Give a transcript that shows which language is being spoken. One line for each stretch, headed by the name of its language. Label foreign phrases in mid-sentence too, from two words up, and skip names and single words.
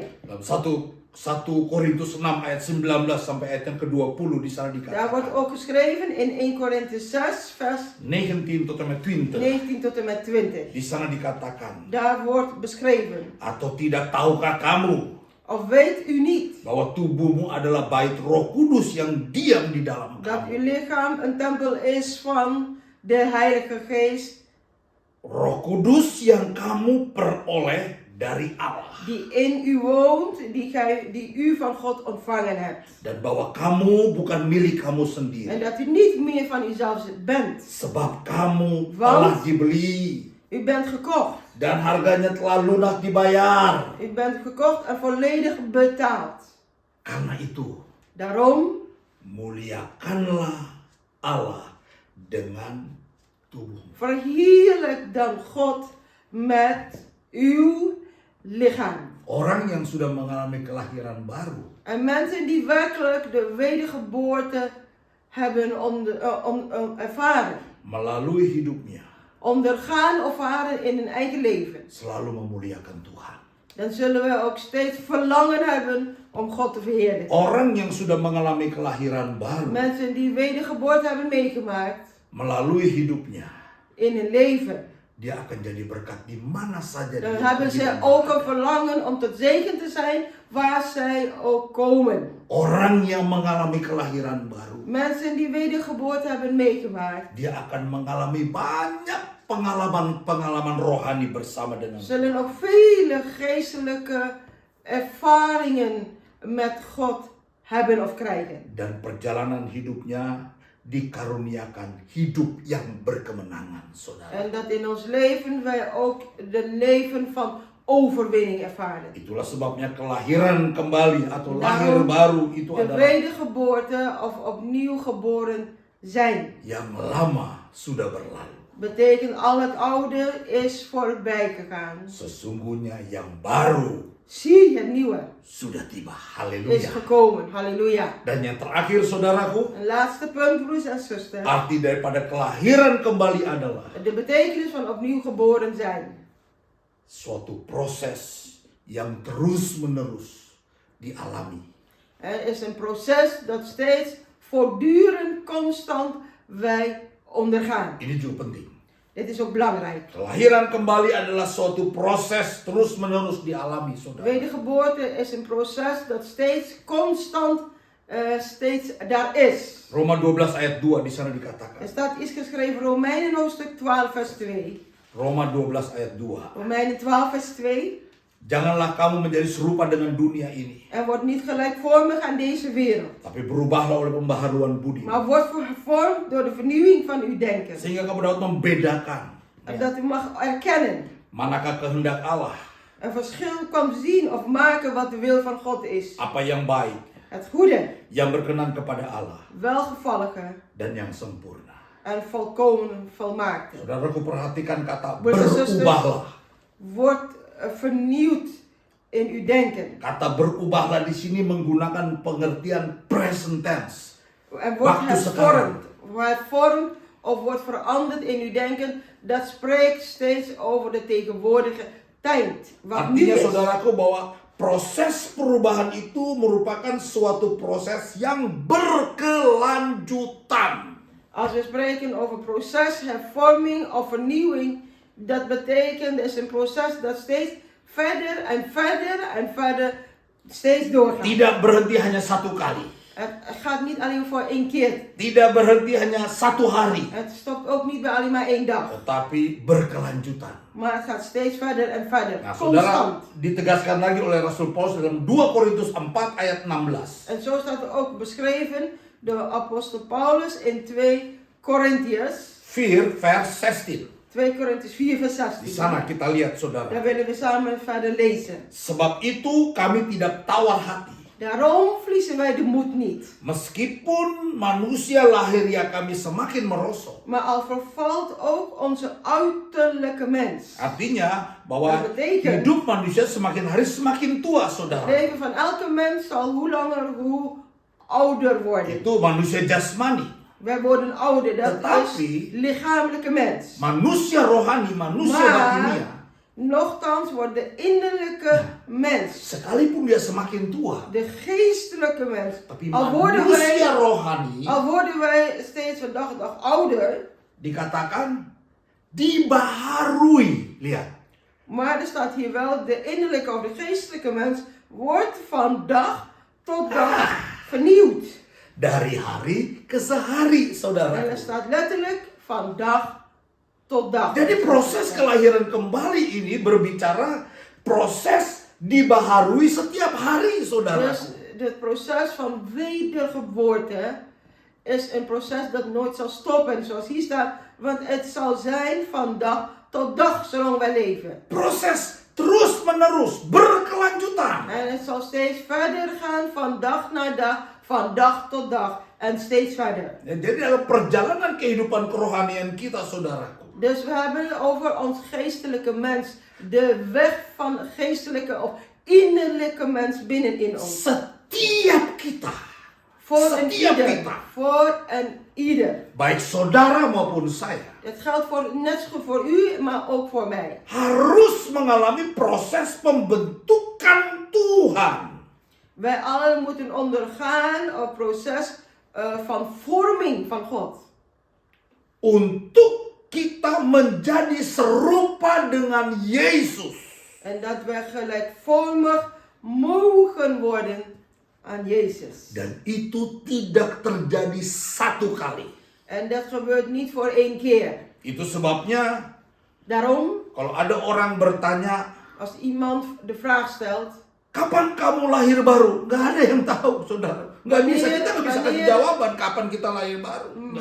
Indonesian: dalam 1 Korintus 6 ayat 19 sampai ayat yang ke-20 di sana
Dutch: Daar wordt
Indonesian: dikatakan.
Dutch: ook geschreven in 1 Korinthe 6 vers 19 tot en met 20. 19 tot en met 20.
Indonesian: Di sana dikatakan,
Dutch: Daar wordt beschreven.
Indonesian: atau tidak tahukah kamu
Dutch: Of weet u niet
Indonesian: bahwa tubuhmu adalah bait Roh Kudus yang diam di dalam
Dutch: dat uw
Indonesian: kamu.
Dutch: lichaam een tempel is van de Heilige Geest
Indonesian: Roh Kudus yang kamu peroleh dari Allah.
Dutch: die in u woont, die u van God ontvangen hebt.
Indonesian: Dan bahwa kamu bukan milik kamu
Dutch: En
Indonesian: sendiri.
Dutch: dat u niet meer van uzelf bent.
Indonesian: Sebab kamu
Dutch: Want-
Indonesian: telah dibeli.
Dutch: U bent gekocht.
Indonesian: Dan harganya telah lunas dibayar.
Dutch: U bent gekocht en volledig betaald.
Indonesian: Karena itu,
Dutch: Daarom
Indonesian: muliakanlah Allah dengan tubuhmu.
Dutch: verheerlijk dan God met uw lichaam.
Indonesian: Orang yang sudah mengalami kelahiran baru,
Dutch: En mensen die werkelijk de wedergeboorte hebben ervaren,
Indonesian: melalui hidupnya,
Dutch: ondergaan of ervaren in hun eigen leven,
Indonesian: selalu memuliakan Tuhan.
Dutch: dan zullen we ook steeds verlangen hebben om God te verheerlijken.
Indonesian: Orang yang sudah mengalami kelahiran baru,
Dutch: Mensen die wedergeboorte hebben meegemaakt
Indonesian: melalui hidupnya,
Dutch: in hun leven,
Indonesian: dia akan jadi berkat di mana saja
Dutch: dan
Indonesian: dia
Dutch: hebben
Indonesian: pergi
Dutch: ze
Indonesian: dan
Dutch: ook
Indonesian: berkat.
Dutch: een verlangen om tot zegen te zijn waar zij ook komen.
Indonesian: Orang yang mengalami kelahiran baru,
Dutch: Mensen die wedergeboorte hebben meegemaakt,
Indonesian: dia akan mengalami banyak pengalaman-pengalaman rohani bersama dengan
Dutch: zullen ook vele geestelijke ervaringen met God hebben of krijgen.
Indonesian: dan perjalanan hidupnya dikaruniakan hidup yang berkemenangan, saudara.
Dutch: En dat in ons leven wij ook de leven van overwinning ervaren.
Indonesian: Itulah sebabnya kelahiran kembali atau lahir
Dutch: Daarom
Indonesian: baru itu
Dutch: de
Indonesian: adalah
Dutch: wedergeboorte of opnieuw geboren zijn.
Indonesian: yang lama sudah berlalu.
Dutch: Betekent al het oude is voorbij gegaan.
Indonesian: Sesungguhnya yang baru
Dutch: Zie, het nieuwe
Indonesian: sudah tiba.
Dutch: is
Indonesian: Haleluya.
Dutch: gekomen. Halleluja.
Indonesian: Dan yang terakhir, saudaraku,
Dutch: Een laatste punt, broers en zusters.
Indonesian: arti daripada kelahiran kembali adalah
Dutch: De betekenis van opnieuw geboren zijn.
Indonesian: suatu proses yang terus-menerus dialami.
Dutch: Er is een proces dat steeds voortdurend, constant wij ondergaan.
Indonesian: Ini juga penting.
Dutch: Dit is ook belangrijk.
Indonesian: Kelahiran kembali adalah suatu proses terus-menerus dialami, saudara.
Dutch: Wedergeboorte is een proces dat steeds constant steeds daar is.
Indonesian: Roma 12 ayat 2 di sana dikatakan.
Dutch: Er staat iets geschreven, Romeinen hoofdstuk 12 vers 2.
Indonesian: Roma 12 ayat 2.
Dutch: Romeinen 12 vers 2.
Indonesian: Janganlah kamu menjadi serupa dengan dunia ini,
Dutch: Er wordt niet gelijkvormig aan deze wereld,
Indonesian: tapi berubahlah oleh pembaharuan budi,
Dutch: maar wordt gevormd door de vernieuwing van uw denken.
Indonesian: sehingga kamu dapat membedakan
Dutch: Dat u mag erkennen,
Indonesian: manakah kehendak Allah,
Dutch: een verschil kan zien of maken wat de wil van God is.
Indonesian: apa yang baik,
Dutch: Het goede,
Indonesian: yang berkenan kepada Allah,
Dutch: welgevallige
Indonesian: dan yang sempurna.
Dutch: en volkomen volmaakte.
Indonesian: Saudaraku, perhatikan kata
Dutch: Broeders en zusters,
Indonesian: berubahlah.
Dutch: wordt vernieuwd in uw denken.
Indonesian: Kata berubahlah di sini menggunakan pengertian
English: present tense.
Dutch: En wordt
Indonesian: Waktu sekarang.
Dutch: hervormd of wordt veranderd in uw denken. Dat spreekt steeds over de tegenwoordige tijd. Wat nu
Indonesian: Artinya
Dutch: is.
Indonesian: saudaraku bahwa proses perubahan itu merupakan suatu proses yang berkelanjutan.
Dutch: Als we spreken over proces, hervorming of vernieuwing. Dat betekent, het is een proces dat steeds verder en verder en verder steeds doorgaat.
Indonesian: Tidak berhenti hanya satu kali.
Dutch: Het gaat niet alleen voor één keer.
Indonesian: Tidak berhenti hanya satu hari.
Dutch: Het stopt ook niet bij alleen maar één dag.
Indonesian: Tetapi berkelanjutan.
Dutch: Maar het gaat steeds verder en verder.
Indonesian: Nah, saudara,
Dutch: Constant.
Indonesian: ditegaskan lagi oleh Rasul Paulus dalam 2 Korintus 4 ayat 16.
Dutch: En zo staat er ook beschreven door apostel Paulus in 2 Korintiërs. 4 vers 16. 2 Korintiërs 4 vers
Indonesian: Di
Dutch: 16.
Indonesian: sana kita lihat saudara.
Dutch: Daar willen we samen verder lezen.
Indonesian: Sebab itu kami tidak tawar hati.
Dutch: Daarom verliezen wij de moed niet.
Indonesian: Meskipun manusia lahiriah kami semakin merosot.
Dutch: Maar al vervalt ook onze uiterlijke mens.
Indonesian: Artinya bahwa
Dutch: Dat betekent-
Indonesian: hidup manusia semakin hari semakin tua
Dutch: Het
Indonesian: saudara.
Dutch: leven van elke mens zal hoe langer hoe ouder worden.
Indonesian: Itu manusia jasmani.
Dutch: Wij worden ouder, dat
Indonesian: Tetapi-
Dutch: is lichamelijke mens.
Indonesian: Manusia rohani, manusia batinia.
Dutch: Maar nochtans wordt de innerlijke mens,
Indonesian: Sekalipun dia semakin tua.
Dutch: de geestelijke mens,
Indonesian: Tapi
Dutch: al
Indonesian: manusia rohani
Dutch: worden wij steeds van dag tot dag ouder,
Indonesian: dikatakan dibaharui. Lihat.
Dutch: maar er staat hier wel, de innerlijke of de geestelijke mens wordt van dag tot dag vernieuwd.
Indonesian: Dari hari ke sehari
Dutch: En
Indonesian: saudara.
Dutch: er staat letterlijk van dag tot dag.
Indonesian: Jadi proses kelahiran kembali ini berbicara proses dibaharui setiap hari
Dutch: Dus
Indonesian: saudaraku.
Dutch: het proces van wedergeboorte is een proces dat nooit zal stoppen, zoals hier staat. Want het zal zijn van dag tot dag, zolang wij leven.
Indonesian: Proses terus menerus berkelanjutan.
Dutch: En het zal steeds verder gaan van dag naar dag, van dag tot dag. En steeds verder.
Indonesian: Ya, jadi dalam perjalanan kehidupan kerohanian kita saudaraku.
Dutch: Dus we hebben over ons geestelijke mens, de weg van geestelijke of innerlijke mens binnenin ons.
Indonesian: Setiap kita,
Dutch: Voor en
Indonesian: setiap
Dutch: ieder.
Indonesian: kita,
Dutch: Voor en ieder.
Indonesian: baik saudara maupun saya,
Dutch: Het geldt net zo goed voor u, maar ook voor mij.
Indonesian: harus mengalami proses pembentukan Tuhan.
Dutch: Wij allen moeten ondergaan een proces van vorming van God.
Indonesian: Untuk kita menjadi serupa dengan Yesus.
Dutch: En dat wij gelijkvormig mogen worden aan Jezus.
Indonesian: Dan itu tidak terjadi satu kali.
Dutch: En dat gebeurt niet voor één keer.
Indonesian: Itu sebabnya
Dutch: Daarom,
Indonesian: kalau ada orang bertanya,
Dutch: als iemand de vraag stelt,
Indonesian: kapan kamu lahir baru? Nggak ada yang tahu, saudara. Nggak bisa, kita nggak bisa kasih jawaban kapan kita lahir baru. Nggak